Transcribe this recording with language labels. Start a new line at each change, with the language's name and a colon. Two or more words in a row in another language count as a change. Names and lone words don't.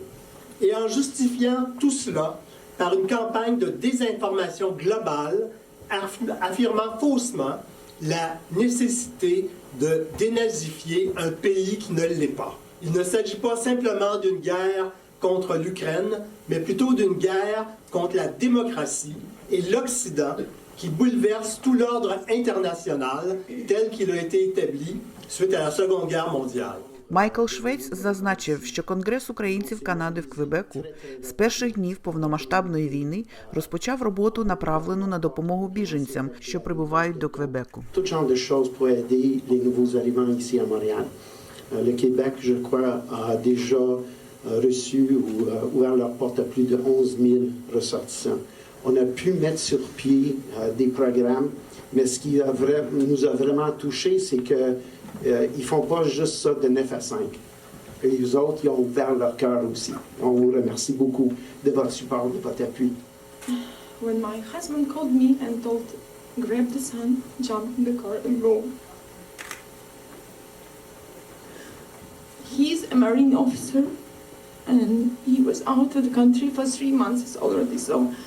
French: Et en justifiant tout cela par une campagne de désinformation globale affirmant faussement la nécessité de dénazifier un pays qui ne l'est pas. Il ne s'agit pas simplement d'une guerre contre l'Ukraine, mais plutôt d'une guerre contre la démocratie et l'Occident qui bouleverse tout l'ordre international tel qu'il a été établi suite à la Seconde Guerre mondiale.
Ukrainian: Майкл Швець зазначив, що Конгрес українців Канади в Квебеку з перших днів повномасштабної війни розпочав роботу, направлену на допомогу біженцям, що прибувають до Квебеку.
French: Tout genre de choses pour aider les nouveaux arrivants ici à Montréal. Le Québec, je crois, a déjà reçu ou ouvert leurs portes à plus de 11 000 ressortissants. On a pu mettre sur pied des programmes, mais ce qui nous a vraiment touchés, c'est que ils font pas juste ça de 9 à 5. Et les autres, ils ont ouvert leur cœur aussi. On vous remercie beaucoup de votre support, de votre appui.
English: When my husband called me and told, grab the son, jump in the car and go. He's a Marine officer and he was out of the country for 3 months already, so